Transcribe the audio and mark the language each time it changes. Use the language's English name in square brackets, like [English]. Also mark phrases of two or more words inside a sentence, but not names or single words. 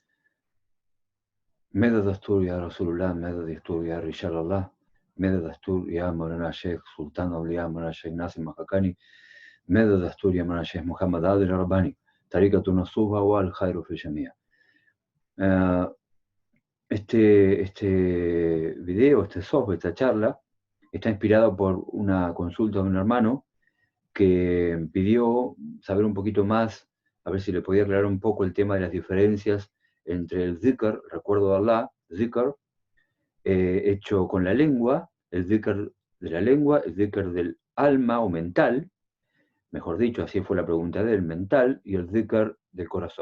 [Arabic] ماذا دستور يا رسول الله؟ ماذا دستور يا رجال الله؟ ماذا دستور يا مولانا الشيخ سلطان أولياء مولانا الشيخ ناصر مكاكاني؟ ماذا دستور يا مولانا الشيخ محمد عادل الرباني؟ طريقة النصوبة والخير في الجميع. آه، [Spanish] este video, esta charla, está inspirado por una consulta de un hermano que pidió saber un poquito más, a ver si le podía aclarar un poco el tema de las diferencias entre el dhikr, recuerdo de Allah, dhikr, hecho con la lengua, el dhikr de la lengua, el dhikr del alma o mental, mejor dicho, así fue la pregunta del mental, y el dhikr del corazón.